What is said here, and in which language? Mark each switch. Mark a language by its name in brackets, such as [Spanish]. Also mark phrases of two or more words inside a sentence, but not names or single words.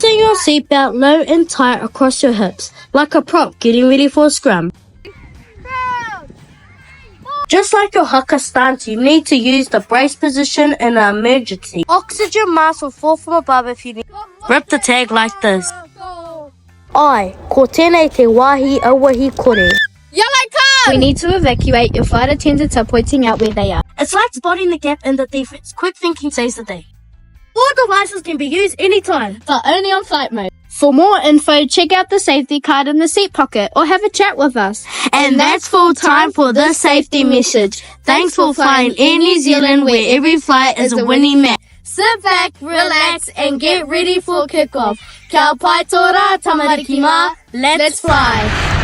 [English] Fasten your seatbelt low and tight across your hips, like a prop getting ready for a scrum. Just like your haka stance, you need to use the brace position in an emergency. Oxygen mask will fall from above if you need. Rip the tag like this. [Māori] Ai, ko tēnei te wāhi auahi kore. [English] Yellow card! We need to evacuate. Your flight attendants are pointing out where they are. It's like spotting the gap in the defense. Quick thinking saves the day. All devices can be used anytime, But only on flight mode. For more info, check out the safety card in the seat pocket or have a chat with us. And that's full time for this safety message. Thanks for flying Air New Zealand, where every flight is a winning match. Sit back, relax, and get ready for kickoff. [Māori] Kia pai tōra tamarikima. [English] Let's fly.